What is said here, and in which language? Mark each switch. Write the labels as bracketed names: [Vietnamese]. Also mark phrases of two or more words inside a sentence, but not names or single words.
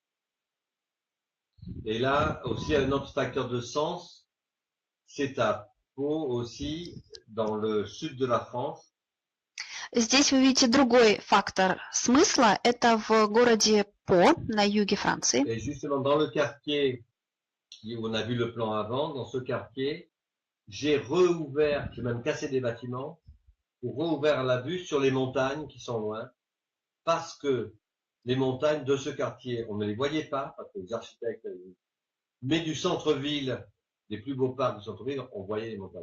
[French] Et là, aussi un autre facteur de sens, c'est à По aussi dans le sud de la France. [Russian] Здесь вы видите другой фактор смысла. Это в городе По, на юге Франции. [French] Et justement, dans le quartier où on a vu le plan avant, dans ce quartier, j'ai même cassé des bâtiments pour rouvrir la vue sur les montagnes qui sont loin, parce que les montagnes de ce quartier, on ne les voyait pas, parce que les architectes, mais du centre-ville, des plus beaux parcs du centre-ville, on voyait les montagnes.